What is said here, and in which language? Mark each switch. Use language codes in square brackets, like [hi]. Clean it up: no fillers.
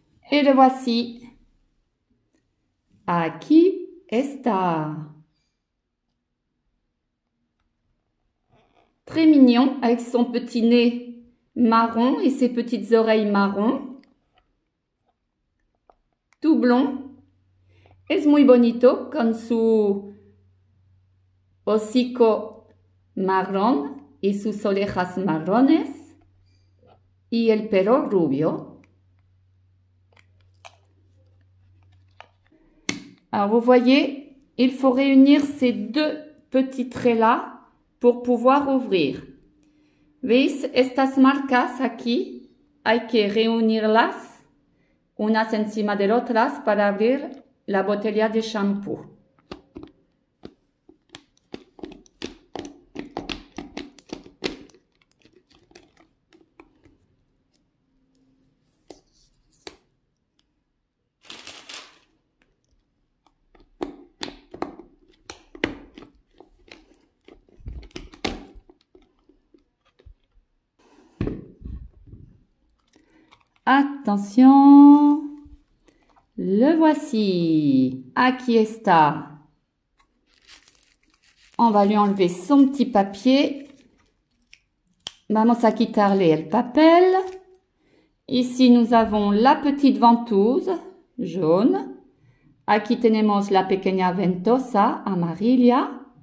[fr] Et le voici. [es] Aquí está. [fr] Très mignon avec son petit nez marron et ses petites oreilles marron. Tout blond. [es] Es muy bonito con su hocico marrón y sus orejas marrones y el pelo rubio. [fr] Alors vous voyez, il faut réunir ces deux petits traits-là pour pouvoir ouvrir. [es] ¿Veis estas marcas aquí? Hay que reunirlas unas encima de otras para abrir la botella de shampoo. [fr] Attention, le voici. [es] Aquí está. [fr] On va lui enlever son petit papier. [es] Vamos a quitarle el papel. [fr] Ici, nous avons la petite ventouse jaune. [es] Aquí tenemos la pequeña ventosa amarilla.